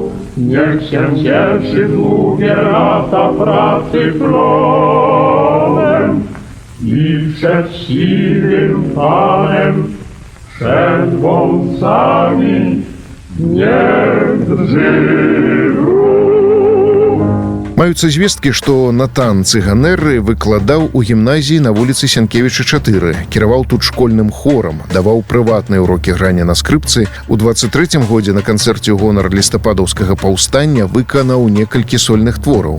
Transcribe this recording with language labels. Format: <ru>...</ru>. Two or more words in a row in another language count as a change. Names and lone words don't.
<pl>Niech się cieszy długie lata pracy plonem i przed siwym panem, przed wąsami nie drży.</pl> <be>Маюцца звесткі, што Натан Цыганеры выкладаў у гімназіі на вуліцы Сянкевіча 4, кіраваў тут школьным хорам, даваў прыватныя урокі грання на скрыпцы. У 23-м годзе на канцэрце ў гонар лістападаўскага паўстання выканаў некалькі сольных твораў.</be>